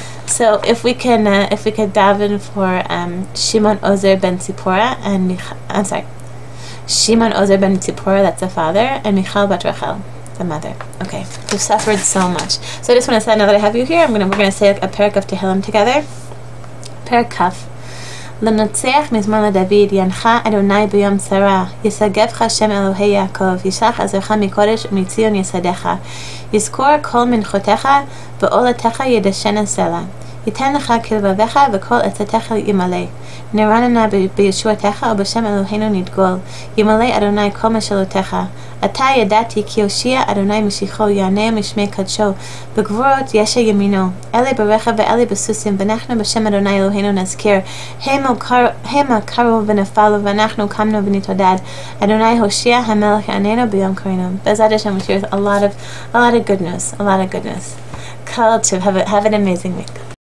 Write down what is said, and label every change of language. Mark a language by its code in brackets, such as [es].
[en] So if we could daven for Shimon Ozer ben Tzipora and Shimon Ozer ben Tzipora, that's the father, and Michal bat Rachel, the mother. Okay, we've suffered so much. So I just want to say, now that I have you here, we're gonna say a parak of Tehillim together. Parak Kaf. [he] למנצח מזמור לדוד, ינחה אדוני ביום צרה, יסגבך שם אלוהי יעקב, ישלח עזרך מקודש ומציון יסדך, יזכור כל מנחותיך ועולתך ידשנה סלע, ייתן לך כלבביך וכל עצתך ימלא, נרננה בישועתך ובשם אלוהינו נדגול, ימלא אדוני כל משאלותיך. עתה ידעתי כי הושיע אדוני משיחו, יענה משמי קדשו, בגבורות ישע ימינו, אלה ברכב ואלה בסוסים, ואנחנו בשם אדוני אלוהינו נזכיר, המה קרו ונפלו ואנחנו קמנו ונתעודד, אדוני הושיע המלך יעננו ביום קראנו. [en] B'ezrat Hashem, we hear a lot of good news, Kol Tov, have an amazing week.